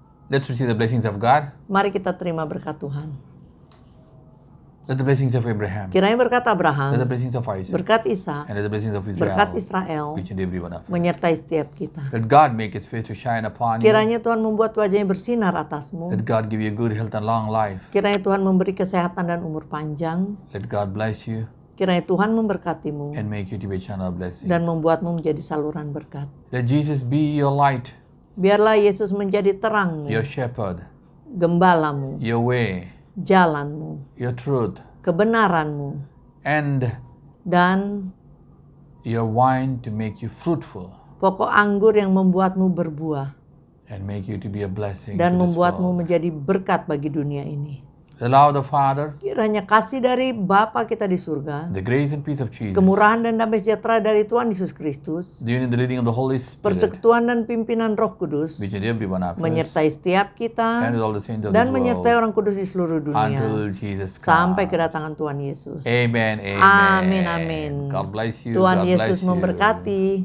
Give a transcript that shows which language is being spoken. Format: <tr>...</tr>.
<en>Let's receive the blessings of God.</en> <id>Mari kita terima berkat Tuhan.</id> <en>Let the blessings of Abraham.</en> <id>Kiranya berkat</id> <en>Let the</en> <id>Abraham,</id> <en>blessings of Isaac.</en> <id>berkat Ishak,</id> <en>And let the blessings of</en> <id>berkat</id> <en>Israel.</en> <id>Israel</id> <en>Each and every one of us.</en> <id>menyertai setiap kita.</id> <en>Let God make His face to shine upon you.</en> <id>Kiranya Tuhan membuat wajahnya bersinar atasmu.</id> <en>Let God give you good health and long life.</en> <id>Kiranya Tuhan memberi kesehatan dan umur panjang.</id> <en>Let God bless you</en> <id>Kiranya Tuhan memberkatimu</id> <en>and make you to be a channel of blessing.</en> <id>dan membuatmu menjadi saluran berkat.</id> <en>Let Jesus be your light,</en> <id>Biarlah Yesus menjadi terangmu,</id> <en>your shepherd,</en> <id>gembalamu,</id> <en>your way,</en> <id>jalanmu,</id> <en>your truth,</en> <id>kebenaranmu,</id> <en>and</en> <id>dan</id> <en>your wine to make you fruitful</en> <id>pokok anggur yang membuatmu berbuah</id> <en>and make you to be a blessing</en> <id>dan</id> <en>to this</en> <id>membuatmu</id> <en>world.</en> <id>menjadi berkat bagi dunia ini.</id> <en>The love of the Father,</en> <id>Kiranya kasih dari Bapa kita di surga,</id> <en>the grace and peace of Jesus,</en> <id>kemurahan dan damai sejahtera dari Tuhan Yesus Kristus,</id> <en>the union and the leading of the Holy Spirit,</en> <id>persekutuan dan pimpinan Roh Kudus</id> <en>which in every one of us,</en> <id>menyertai setiap</id> <en>and</en> <id>kita</id> <en>with all the saints of</en> <id>dan</id> <en>this</en> <id>menyertai</id> <en>world,</en> <id>orang kudus di seluruh dunia</id> <en>until Jesus</en> <id>sampai</id> <en>comes.</en> <id>kedatangan Tuhan Yesus.</id> <en>Amen, amen.</en> <id>Amin, amin.</id> <en>God bless you.</en> <id>Tuhan</id> <en>God</en> <id>Yesus</id> <en>bless you.</en> <id>memberkati.</id>